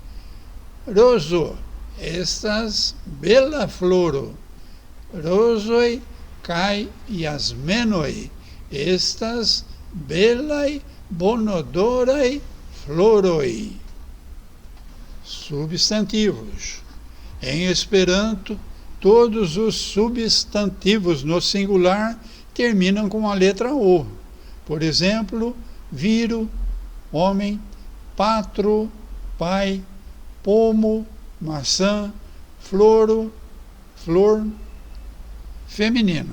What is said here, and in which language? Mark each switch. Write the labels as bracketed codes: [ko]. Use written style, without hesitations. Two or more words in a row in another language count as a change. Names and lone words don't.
[eo] Roso estas bela floro. Rosoi kai jasmenoi estas belai bonodorai floroi. [pt] Substantivos. Em Esperanto, todos os substantivos no singular terminam com a letra O. Por exemplo, viro, homem, patro, pai, pomo, maçã, floro, flor, feminino.